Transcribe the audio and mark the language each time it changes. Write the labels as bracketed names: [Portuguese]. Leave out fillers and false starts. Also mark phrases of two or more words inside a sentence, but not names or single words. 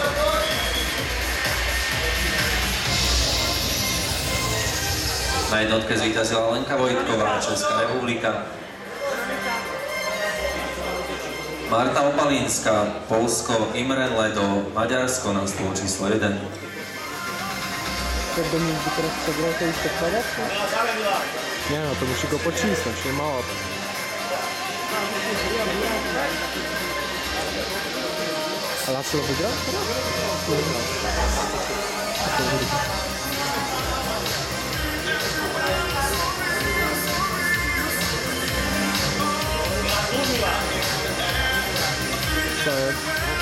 [Slovak] Na jednotke zvíťazila Lenka Vojtková, Česká republika. Marta Opalínska, Polsko, Imre Ledo, Maďarsko na stôl číslo 1. [Polish] Jak do mnie teraz przegrał, to już tak pada? Nie no, to musi go pocisnąć, nie mało. A Laszlo wygra? Co jest?